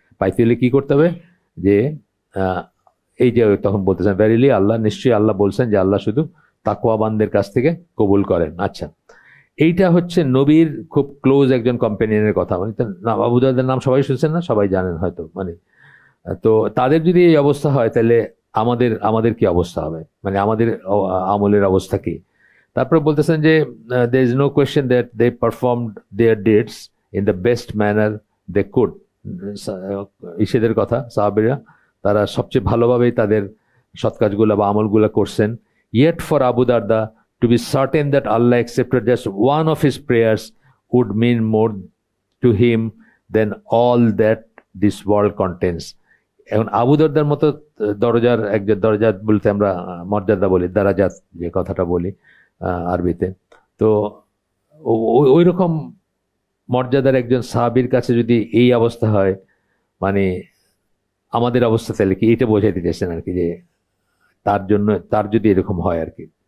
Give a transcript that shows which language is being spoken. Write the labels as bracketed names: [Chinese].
[Bangla] পাইতে হলে কি করতে হবে, যে এই যে তখন বলতেছেন ভেরিলি আল্লাহ, নিশ্চয়ই আল্লাহ বলছেন যে আল্লাহ শুধু তাকওয়াবানদের কাছ থেকে কবুল করেন। আচ্ছা, এইটা হচ্ছে নবীর খুব ক্লোজ একজন কম্পেনিয়নের কথা, মানে আবু দারদার নাম সবাই শুনছেন না, সবাই জানেন হয়তো, মানে তো তাদের যদি এই অবস্থা হয় তাহলে আমাদের কি অবস্থা হবে, মানে আমাদের আমলের অবস্থা কি। তারপরে বলতেছেন যে [English] there is no question that they performed their deeds in the best manner they could। [Bangla] ইসেদের কথা, সাহাবীরা তারা সবচেয়ে ভালোভাবেই তাদের সৎ কাজগুলো বা আমলগুলো করছেন। [English] yet for Abu Darda to be certain that Allah accepted just one of his prayers would mean more to him than all that this world contains। [Bangla] এখন আবু দারদার মতো দরজাত বলতে আমরা মর্যাদা বলি, দারাজাত যে কথাটা বলি আরবিতে, তো ওই রকম মর্যাদার একজন সাহাবীর কাছে যদি এই অবস্থা হয়, মানে আমাদের অবস্থা তাহলে কি, এটা বোঝাই দিতেছেন আর কি, যে তার যদি এরকম হয় আর কি।